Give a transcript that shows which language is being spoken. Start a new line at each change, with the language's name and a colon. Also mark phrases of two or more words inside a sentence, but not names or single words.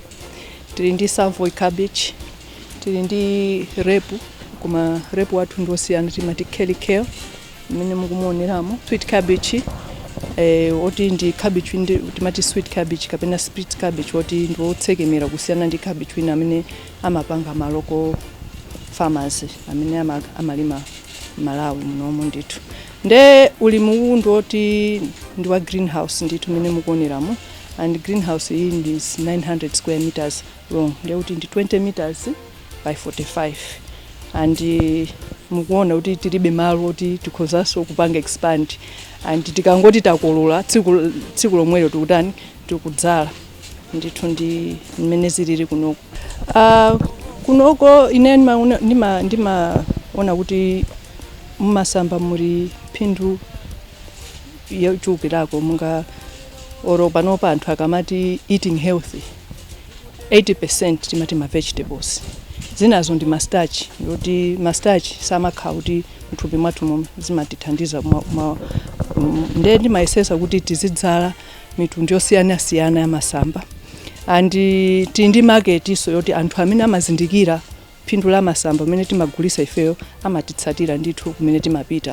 Nyanja: Tili ndi
English: savoy cabbage,
Nyanja: tili ndi repu, koma repu wathu ndi osiyana timati
English: curly kale
Nyanja: imene mukumuoneramo,
English: sweet cabbage
Nyanja: oti ndi cabbage timati
English: sweet cabbage
Nyanja: kapena
English: split cabbage
Nyanja: oti ndi otsekemera kusiyana ndi cabbage wina amene amapanga maloko farmers amene amalima Malawi munomu ndithu. Nde ulimi uwu ndoti ndi wa greenhouse ndithu mene mukuoneramo, and greenhouse iyi ndi
English: 900 square meters long,
Nyanja: nde kuti ndi
English: 20 meters by 45,
Nyanja: and mukuona kuti tilibe malo kuti tikhozanso kupanga expand, and tikangoti takolola tsiku lomwelo tikutani tikudzala. ndithu ndi mmene zilili kunoko. Kunoko ine ndimaona kuti mmasamba muri phindu yochulukirako munga oro panopa anthu akamati
English: eating healthy
Nyanja: 80% timati ma vegetables. Zinazo ndi starch, yoti starch samakhala kuti mthupi mwathu zimatithandiza nde ndimayesesa kuti tizidzala mitundu yosiyana-siyana ya masamba. And tindi market iso yoti anthu amene amazindikira phindu la masamba amene timagulisa ifeyo amatitsatira ndithu kumene timapita.